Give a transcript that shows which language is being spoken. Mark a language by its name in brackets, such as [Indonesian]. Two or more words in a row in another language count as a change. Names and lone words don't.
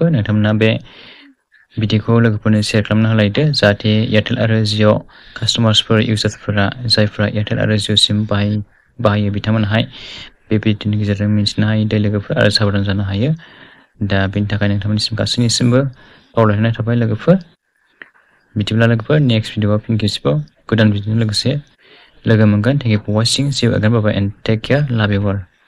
[Bodo] नोंथांमोना बे भिडिअखौ लोगोफोरनो शेयार खालामना होलायदो, जाहाथे एयारटेल आरो जिअ कास्टमार्सफोर इउजार्सफोरा जायफ्रा एयारटेल आरो जिअ सिम बाहायो बिथांमोनाहाय बे भिडिअनि गेजेरजों मिन्थिनो हायो दै लोगोफोर आरो साबधान जानो हायो। दा बेनि थाखाय नोंथांमोननिसिम गासैनिसिमबो खावलायहरनाय थाबाय लोगोफोर। बिदिब्ला लोगोफोर नेक्स्ट भिडिअआव फिन खेबसेबाव गोदान भिडिअजों लोगोसे लोगो मोनगोन। [English] thank you for watching. See you again. Bye bye and take care. Love you all.